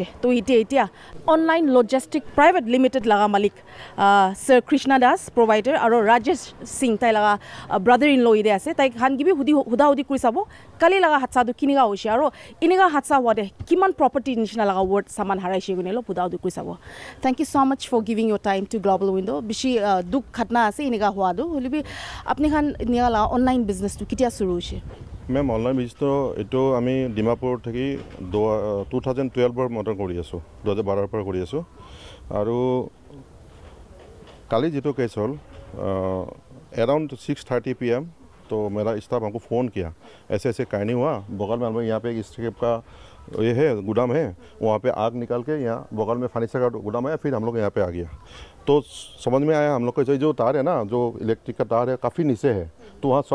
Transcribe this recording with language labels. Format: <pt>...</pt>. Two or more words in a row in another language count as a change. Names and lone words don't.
<nag>to itia online logistic private limited laga malik Sir Krishna Das provider aro Rajesh Singh tai laga</nag> <en>brother in law</en> <nag>ide ase tai han gibi huda hudi kuri sabo kali laga hatsa do kiniga hoise aro iniga hatsa hua de kiman property nishna laga word saman haraise gune lo huda hudi kuri sabo</nag> <en>thank you so much for giving your time to Global Window</en> <nag>bishi duk khatna ase iniga hua do holibi apni khan niala online business to kitia shuru hoise मैम ऑनलाइन बिजनेस तो एटो आमी डिमापुर थकी 2012 पर मटर करि आसो 2012 पर करि आसो आरो काली जितो केस हल अराउंड 6:30 PM तो</nag> <hi>मेरा स्टाफ हमको फ़ोन किया ऐसे ऐसे कहीं नहीं हुआ बगल में हम लोग यहाँ पे एक स्टेप का ये है गोदाम है वहाँ पे आग निकाल के यहाँ बगल में फर्नीचर का गोदाम है फिर हम लोग यहाँ पे आ गया तो समझ में आया हम लोग को जो तार है ना जो इलेक्ट्रिक का तार है काफ़ी नीचे है तो वहाँ</hi>